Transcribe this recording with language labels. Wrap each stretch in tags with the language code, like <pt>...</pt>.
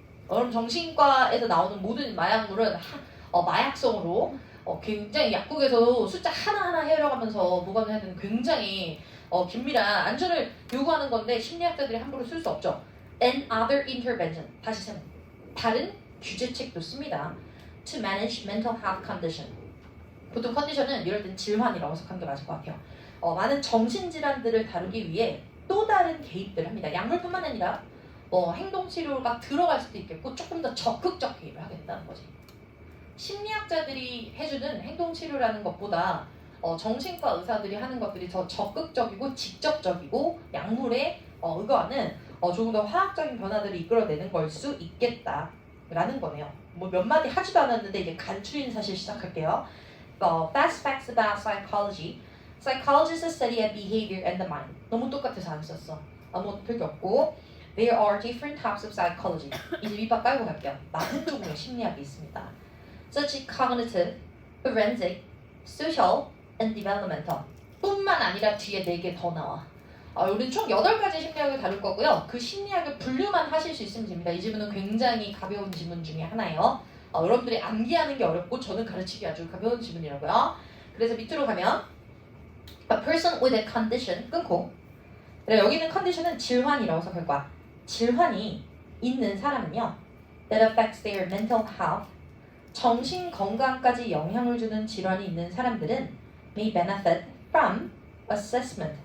<ko>여러분 정신과에서 나오는 모든 마약물은 마약성으로 굉장히 약국에서 숫자 하나하나 해려가면서 보관해야 되는 굉장히 긴밀한 안전을 요구하는 건데 심리학자들이 함부로 쓸 수 없죠.</ko> <en>And other intervention.</en> <ko>다시 세모. 다른 규제책도 씁니다.</ko> <en>To manage mental health condition.</en> <ko>보통 컨디션은 이럴 땐 질환이라고 해석하는 게 맞을 것 같아요. 많은 정신질환들을 다루기 위해 또 다른 개입들을 합니다. 약물뿐만 아니라 행동치료가 들어갈 수도 있겠고 조금 더 적극적 개입을 하게 된다는 거지. 심리학자들이 해주는 행동치료라는 것보다 정신과 의사들이 하는 것들이 더 적극적이고 직접적이고 약물에 의거하는 조금 더 화학적인 변화들을 이끌어내는 걸 수 있겠다라는 거네요. 뭐 몇 마디 하지도 않았는데 이제 간추린 사실 시작할게요.</ko> <en>Fast facts about psychology. Psychologists study at behavior and the mind.</en> <ko>너무 똑같아서 안 썼어. 아무것도 별게 없고.</ko> <en>There are different types of psychology.</en> <ko>이제 밑밥 깔고 갈게요. 많은 종류의 심리학이 있습니다.</ko> <en>Such as cognitive, forensic, social, and developmental.</en> <ko>뿐만 아니라 뒤에 4개 더 나와. 우리는 총 8가지 심리학을 다룰 거고요. 그 심리학을 분류만 하실 수 있으면 됩니다. 이 지문은 굉장히 가벼운 지문 중에 하나예요. 여러분들이 암기하는 게 어렵고 저는 가르치기 아주 가벼운 지문이라고요. 그래서 밑으로 가면</ko> <en>A person with a condition</en> <ko>끊고 여기는 컨디션은 질환이라고 해석할 거야. 질환이 있는 사람은요.</ko> <en>That affects their mental health.</en> <ko>정신 건강까지 영향을 주는 질환이 있는 사람들은</ko> <en>may benefit from assessment.</en>